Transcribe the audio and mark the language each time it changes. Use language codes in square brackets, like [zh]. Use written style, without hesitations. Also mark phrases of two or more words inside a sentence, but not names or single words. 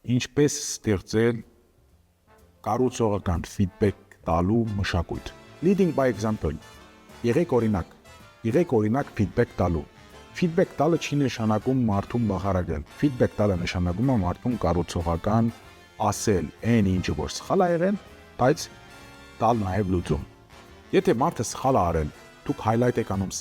[hy] Ինչպես ստեղծել կառուցողական feedback տալու մշակույթ։ [en] Leading by example։ [hy] Եղեք օրինակ feedback տալու։ Feedback տալը չի նշանակում մարդուն բախարագել։ Feedback տալը նշանակում է մարդուն կառուցողական ասել այն ինչը որ սխալ է եղել, բայց տալ նաև լուծում։ Եթե մարդը սխալ է արել, դուք highlight եք անում